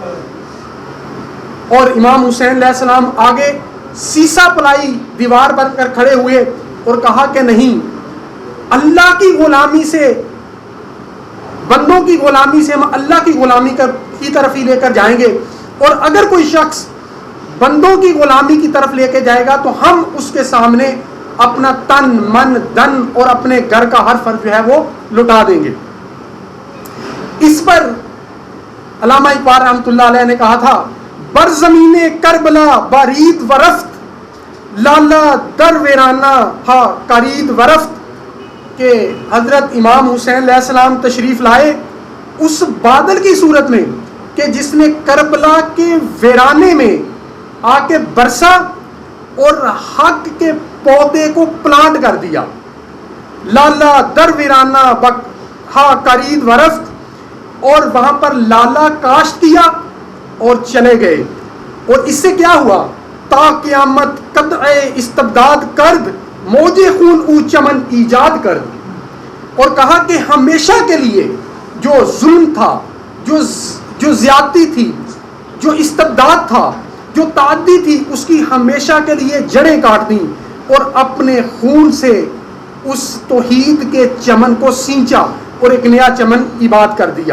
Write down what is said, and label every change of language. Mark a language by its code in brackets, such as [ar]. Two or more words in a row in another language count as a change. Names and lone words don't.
[ur] اور امام حسین علیہ السلام آگے سیسا پلائی دیوار بن کر کھڑے ہوئے اور کہا کہ نہیں، اللہ کی غلامی سے، بندوں کی غلامی سے ہم اللہ کی غلامی کی طرف ہی لے کر جائیں گے، اور اگر کوئی شخص بندوں کی غلامی کی طرف لے کے جائے گا تو ہم اس کے سامنے اپنا تن من دن اور اپنے گھر کا ہر فرض جو ہے وہ لٹا دیں گے۔ اس پر علامہ اقبال رحمۃ اللہ علیہ نے کہا تھا، [fa] بر زمین کربلا بارید ورفت، لالا در ویرانہ ہا کارید ورفت، [ur] کہ حضرت امام حسین علیہ السلام تشریف لائے اس بادل کی صورت میں کہ جس نے کربلا کے ویرانے میں آ کے برسا اور حق کے پودے کو پلانٹ کر دیا۔ [fa] لالا در ویرانہ ہا کارید ورفت، [ur] اور وہاں پر لالا کاشت کیا اور چلے گئے۔ اور اس سے کیا ہوا؟ [fa] تا قیامت قطع استبداد کرد، موج خون او چمن ایجاد کرد۔ [ur] اور کہا کہ ہمیشہ کے لیے جو ظلم تھا، جو زیادتی تھی، جو استبداد تھا، جو تعدی تھی، اس کی ہمیشہ کے لیے جڑیں کاٹ دیں اور اپنے خون سے اس توحید کے چمن کو سینچا اور ایک نیا چمن ایجاد کر دیا۔